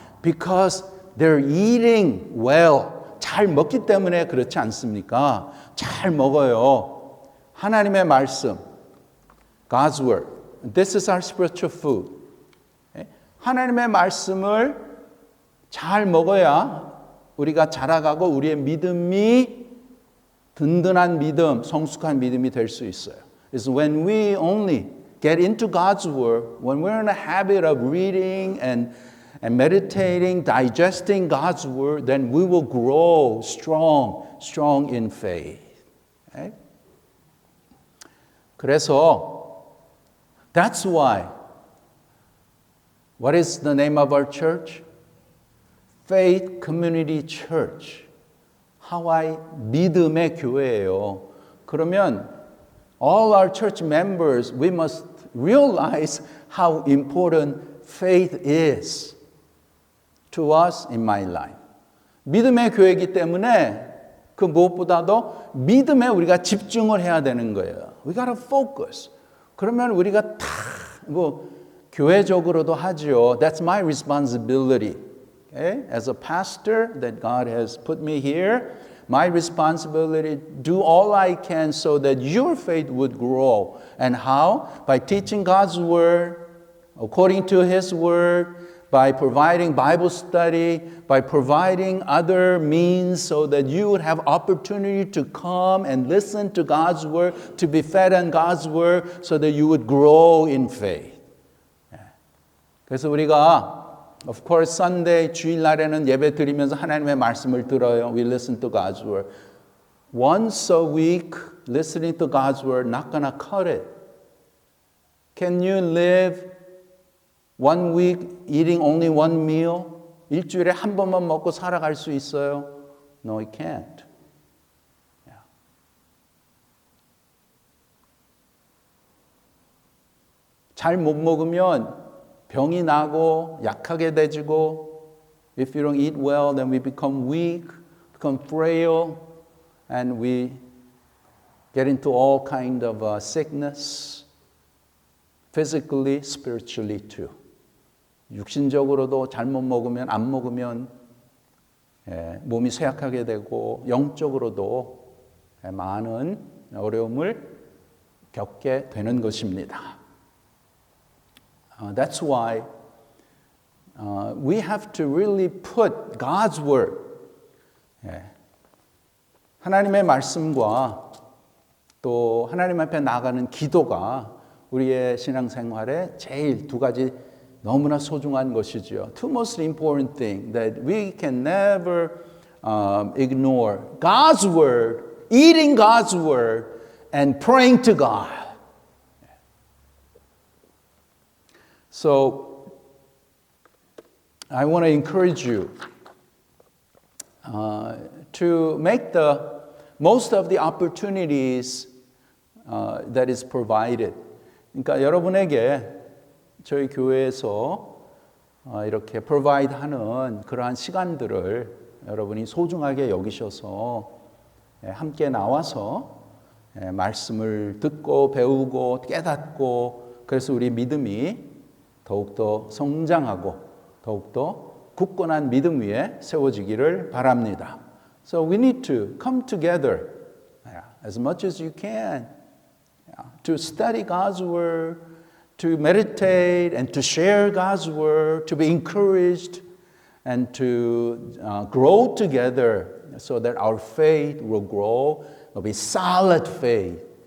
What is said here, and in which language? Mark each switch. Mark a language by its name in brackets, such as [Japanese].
[English] Because they're eating well. [Korean] 잘 먹기 때문에 그렇지 않습니까? 잘 먹어요. 하나님의 말씀, [English] God's word. This is our spiritual food. [Korean] 하나님의 말씀을 잘 먹어야 우리가 자라가고 우리의 믿음이 든든한 믿음, 성숙한 믿음이 될 수 있어요. [English] It's when we only get into God's word, when we're in a habit of reading and meditating, digesting God's word, then we will grow strong in faith. Okay? [Korean] 그래서 [English] that's why. What is the name of our church? Faith Community Church. [Korean] 하와이 믿음의 교회예요. 그러면 [English] all our church members, we must realize how important faith is to us in my life. [Korean] 믿음의 교회이기 때문에 그 무엇보다도 믿음에 우리가 집중을 해야 되는 거예요. [English] We gotta focus. [Korean] 그러면 우리가 다 교회적으로도 하죠. [English] That's my responsibility. Okay? As a pastor that God has put me here, my responsibility, do all I can so that your faith would grow. And how? By teaching God's word, according to His word, by providing Bible study, by providing other means so that you would have opportunity to come and listen to God's word, to be fed on God's word, so that you would grow in faith. [Korean] 그래서 우리가 [English] Of course, Sunday, [Korean] 주일날에는 예배 드리면서 하나님의 말씀을 들어요. [English] We listen to God's word. Once a week, listening to God's word, not gonna cut it. Can you live 1 week eating only one meal? [Korean] 일주일에 한 번만 먹고 살아갈 수 있어요? [English] No, you can't. [Korean] 잘 못 먹으면 병이 나고 약하게 되지고 [English] if you don't eat well, then we become weak. become frail, and we get into all kind of sickness, physically, spiritually too. [Korean] 육신적으로도 잘못 먹으면, 안 먹으면 몸이 쇠약하게 되고 영적으로도 많은 어려움을 겪게 되는 것입니다. [English] That's why we have to really put God's word, [Korean] 하나님의 말씀과 또 하나님 앞에 나가는 기도가 우리의 신앙생활에 제일 두 가지 너무나 소중한 것이죠. [English] Two most important things that we can never ignore. God's word, eating God's word, and praying to God. So, I want to encourage you to make the most of the opportunities that is provided. [Korean] 그러니까 여러분에게 저희 교회에서 이렇게 provide 하는 그러한 시간들을 여러분이 소중하게 여기셔서 함께 나와서 말씀을 듣고 배우고 깨닫고 그래서 우리 믿음이 더욱더 성장하고 더욱더 굳건한 믿음 위에 세워지기를 바랍니다. [English] So we need to come together as much as you can to study God's word, to meditate and to share God's word, to be encouraged and to grow together so that our faith will grow, will be solid faith.